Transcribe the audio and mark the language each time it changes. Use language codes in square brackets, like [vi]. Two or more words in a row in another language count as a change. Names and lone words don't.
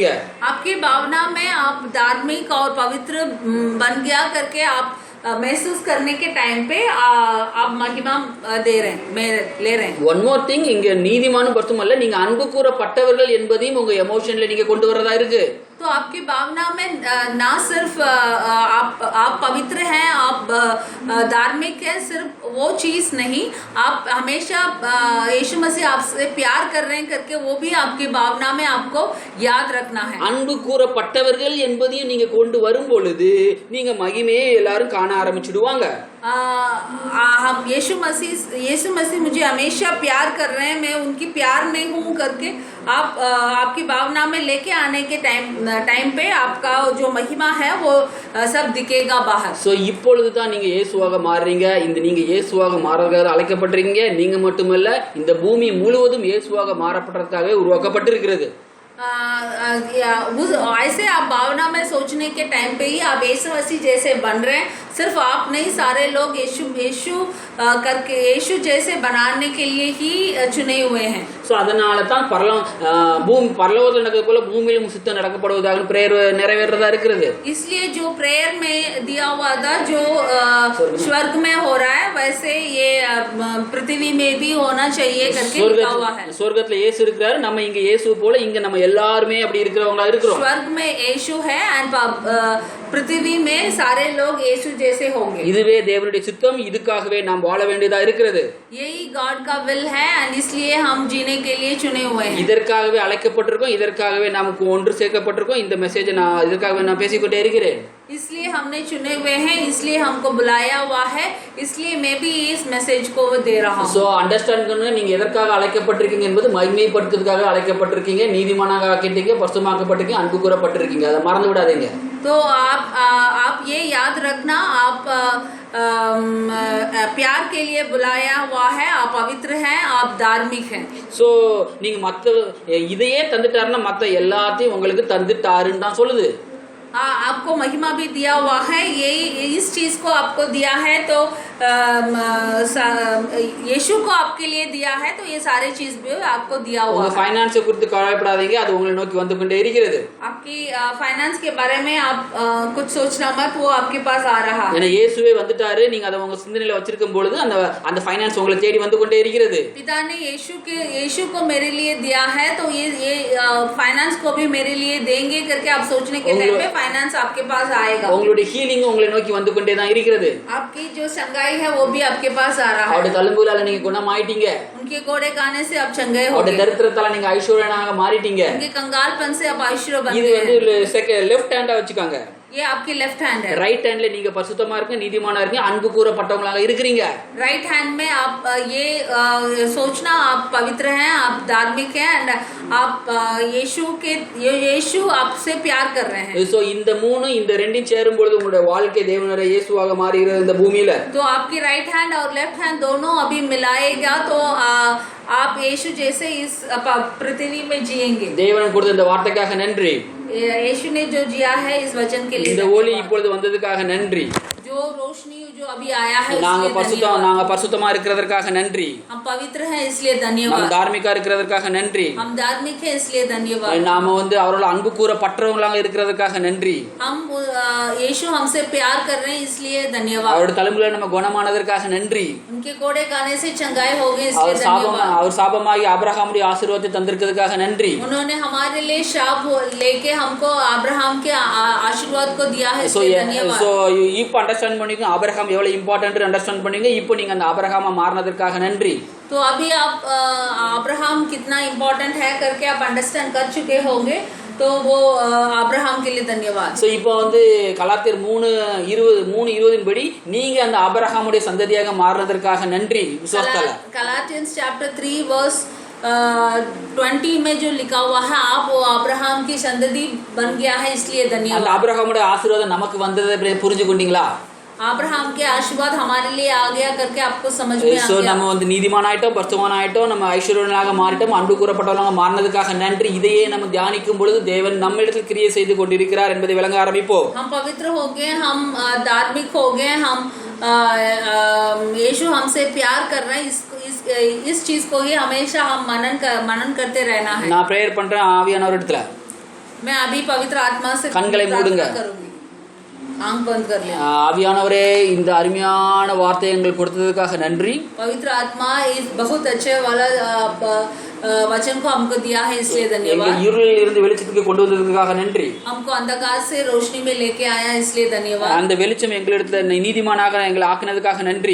[hi] आपकी भावना में आप धार्मिक और पवित्र बन गया करके आप महसूस करने के टाइम पे आप महिमा दे रहे हैं, ले रहे हैं. [en] one more thing, [ta] இங்க நீதிமானும் பரிசுத்தமல்ல, நீங்க அன்பு கூறப்பட்டவர்கள் என்பதையும் உங்க எமோஷன்ல நீங்க கொண்டு வரதா இருக்கு. [hi] तो आपकी भावना में ना सिर्फ आप पवित्र हैं, आप धार्मिक हैं, सिर्फ वो चीज नहीं, आप हमेशा यीशु मसीह आपसे प्यार कर रहे हैं करके वो भी आपकी भावना में आपको याद रखना है. [ta] அன்பு கூறப்பட்டவர்கள் என்பதையும் நீங்க கொண்டு வரும் பொழுது நீங்க மகிமையை எல்லாரும் காண ஆரம்பிச்சிடுவாங்க. [hi] हम यीशु मसीह मुझे हमेशा प्यार कर रहे हैं, मैं उनकी प्यार में हूँ करके आपकी भावना में लेके आने के टाइम पे आपका जो महिमा है वो सब दिखेगा बाहर. [ta] சோ இப்பொழுது தான் நீங்க இயேசுவாக மாறுறீங்க. இந்த நீங்க இயேசுவாக மாறதுக்காக அழைக்கப்பட்டிருக்கீங்க. நீங்க மட்டுமல்ல, இந்த பூமி முழுவதும் இயேசுவாக மாறப்பட்டதற்காகவே உருவாக்கப்பட்டிருக்கிறது. [hi] ऐसे आप भावना में सोचने के टाइम पे ही आप यीशु मसीह जैसे बन रहे हैं. सिर्फ आप नहीं, सारे लोग यीशु यीशु करके यीशु जैसे बनाने के लिए ही चुने हुए हैं। [ta] ஸோ அதனால தான் பரலோகத்தில் நடக்கிறது போல பூமியிலும் சித்தம் நடக்கப்படுவதாக பிரேயர் நிறைவேறதா இருக்கிறது. [hi] इसलिए जो प्रेयर में दिया हुआ था, जो स्वर्ग में हो रहा है, वैसे ये पृथ्वी में भी होना चाहिए करके लिखा हुआ है. [ta] சொர்க்கத்துல இயேசு இருக்கிறாரு, நம்ம இங்க இயேசு போல இங்க நம்ம எல்லாருமே அப்படி இருக்கிறவங்களா இருக்கிறோம். [hi] स्वर्ग में यीशु है एंड पृथ्वी में सारे लोग यीशु जैसे होंगे. [ta] இதுவே தேவனுடைய சித்தம், இதுக்காகவே நாம் வாழ வேண்டியதா இருக்கிறது. [hi] यही गॉड का विल है एंड इसलिए हम जीने के लिए चुने हुए हैं. [ta] இதற்காகவே அழைக்கப்பட்டிருக்கோம், இதற்காகவே நமக்கு ஒன்று சேர்க்கப்பட்டிருக்கோம். இந்த மெசேஜை நான் இதற்காகவே நான் பேசிக்கொண்டே இருக்கிறேன். [hi] इसलिए हमने चुने हुए हैं, इसलिए हमको बुलाया हुआ है, इसलिए मैं भी इस मैसेज को दे रहा हूँ. [ta] சோ அண்டர்ஸ்டாண்ட் பண்ணுங்க, நீங்க எதற்காக அழைக்கப்பட்டிருக்கீங்க என்பது மகிமைப்படுத்துவதற்காக அழைக்கப்பட்டிருக்கீங்க, நீதிமானாக ஆக்கிட்டீங்க, பரிசுத்தமாக்கப்பட்டிருக்கீங்க, அன்பு கூறப்பட்டிருக்கீங்க. அதை மறந்து விடாதீங்க. [hi] तो आप ये याद रखना, आप प्यार के लिए बुलाया हुआ है, आप पवित्र हैं, आप धार्मिक हैं. [ta] சோ நீங்க மத்த இதையே தந்துட்டாருன்னா மத்த எல்லாத்தையும் உங்களுக்கு தந்துட்டாருன்னு தான் சொல்லுது. [hi] आपको महिमा भी दिया हुआ है, यही इस चीज को आपको दिया है, तो यीशु को आपके लिए दिया है, तो ये सारे चीज भी आपको दिया हुआ है. [ta] ஃபைனான்ஸ் குறித்து கவலைப்படாதீங்க, அது உங்களை நோக்கி வந்து கொண்டே இருக்கிறது. [hi] आपकी फाइनेंस के बारे में आप कुछ सोचना मत, वो आपके पास आ रहा है. [ta] ஏன்னா இயேசுவே வந்துட்டாரு, நீங்க அதை உங்க சிந்தனையில வச்சிருக்கும் பொழுது அந்த ஃபைனான்ஸ் உங்களை தேடி வந்து கொண்டே இருக்கிறது. [hi] पिता ने यीशु को मेरे लिए दिया है, तो ये फाइनेंस को भी मेरे लिए देंगे करके आप सोचने के टाइम में फाइनेंस आपके पास आएगा. [ta] உங்களுடைய ஹீலிங் உங்களை நோக்கி வந்து கொண்டே தான் இருக்கிறது. [hi] आपकी जो चंगाई है वो भी आपके पास आ रहा है. [ta] அவருடைய தழும்புகளால நீங்க குணமாயிட்டீங்க. [hi] उनके कोड़े खाने से आप चंगे हो [ta] அவருடைய தரித்திரத்தால நீங்க ஐஸ்வர்யனாக மாறிட்டீங்க. [hi] उनके कंगालपन से आप ऐश्वर्य बन [ta] இது [hi] गए. [ta] வந்து [en] left hand [ta] வச்சுக்காங்க. [hi] ये आपकी [en] left hand [hi] है. [en] right hand [ta] நீங்க பரிசுத்தமா இருக்கீங்க, நீதிமானா இருக்கீங்க, அன்பு கூறப்பட்டவங்களாக இருக்கிறீங்க. [en] right hand [hi] में आप ये सोचना, आप पवित्र हैं, आप धार्मिक हैं एंड आप यीशु आपसे प्यार कर रहे हैं. [ta] சோ இந்த இந்த ரெண்டையும் சேரும் பொழுது உங்களுடைய வாழ்க்கை தேவனுடைய இயேசுவாக மாறுகிறது இந்த பூமியில. [hi] तो आपकी [en] right hand [hi] और [en] left hand [hi] दोनों अभी मिलाएगा, तो आप यीशु जैसे इस पृथ्वी में जिएंगे. [ta] தேவன் கொடுத்த இந்த வார்த்தைக்காக நன்றி. [hi] यीशु ने जो जिया है इस वचन के लिए [ta] இந்த ஒளி இப்பொழுது வந்ததுக்காக நன்றி. [hi] जो रोशनी जो अभी आया है [ta] நாங்க பரிசுத்தமா இருக்கிறதற்காக நன்றி. [hi] हम पवित्र हैं इसलिए धन्यवाद. [ta] हम தார்மீகா இருக்கிறதற்காக நன்றி. [hi] हम धार्मिक हैं इसलिए धन्यवाद. [ta] நாம வந்து அவரோட அன்பு கூறப்பட்டவங்களாக இருக்கிறதற்காக நன்றி. [hi] हम यीशु हमसे प्यार कर रहे हैं इसलिए धन्यवाद. [ta] அவரோட தழும்புல நம்ம குணமானதற்காக நன்றி. [hi] उनके कोड़े खाने से चंगाई हो गई इसलिए धन्यवाद. [ta] அவர் சாபமாகி ஆபிரகாமுடைய ஆசீர்வாதத்தை தந்திருக்கிறதுக்காக நன்றி. [hi] उन्होंने हमारे लिए शाप लेके हमको अब्राहम के आशीर्वाद को दिया है इसलिए धन्यवाद. [ta] சோ இப்போ அண்டர்ஸ்டாண்ட் பண்ணிங்க ஆபிரகாம் எவ்வளவு [en] important understand [ta] பண்ணீங்க. இப்போ நீங்க அந்த ஆபிரகாமா மாறினதற்காக நன்றி. [hi] तो अभी आप अब्राहम कितना इम्पोर्टेंट है करके आप अंडरस्टैंड कर चुके होंगे, तो वो अब्राहम के लिए धन्यवाद. [ta] சோ இப்போ வந்து கலாத்தியர் 3:20 படி நீங்க அந்த ஆபிரகாமுடைய சந்ததியாக மாறினதற்காக நன்றி விசுவாசத்தால. [en] Galatians chapter 3 verse 20 [hi] में जो लिखा हुआ है, आप वो अब्राहम की संतति बन गया है इसलिए धन्यवाद. [ta] அந்த ஆபிரகாமுடைய ஆசீர்வாதம் நமக்கு வந்ததை புரிஞ்சு கொண்டீங்களா? [hi] अब्राहम के आशीर्वाद हमारे लिए आ गया करके आपको समझ में आ [ta] சோ [hi] गया. [ta] நம்ம வந்து நீதிமானாயிட்டோம், பரிசுத்தமானாயிட்டோம், நம்ம ஐஸ்வர்யனாக மாறிட்டோம், அன்பு கூறப்பட்டவர்களாக மாறினதுக்காக நன்றி. இதையே நம்ம தியானிக்கும் பொழுது தேவன் நம்மிடத்தில் கிரியை செய்து கொண்டிருக்கிறார் என்பதை விளங்க ஆரம்பிப்போம். [hi] हम पवित्र हो गए, हम धार्मिक हो गए, हम यीशु हमसे प्यार कर रहे हैं. इस चीज को ही हमेशा हम मनन करते रहना है. [ta] நான் பிரேயர் பண்றேன் ஆவியானவர் இடத்துல. [hi] मैं अभी पवित्र आत्मा से [ta] கண்களை மூடுங்க. [hi] करूंगी. आंख बंद कर ले. [ta] ஆவியானவரே, இந்த அருமையான வார்த்தையை எங்களுக்கு கொடுத்ததுக்காக நன்றி. [hi] पवित्र आत्मा इस बहुत अच्छे वाला वचन को हमको दिया है इसलिए धन्यवाद. [ta] எங்கள் இருளில் இருந்து வெளிச்சத்துக்கு கொண்டு வந்ததுக்காக நன்றி. [hi] हमको अंधकार से रोशनी में लेके आया इसलिए धन्यवाद. [ta] அந்த வெளிச்சம் எங்களிடத்துல நீதிமானாக எங்களை ஆக்கினதுக்காக நன்றி.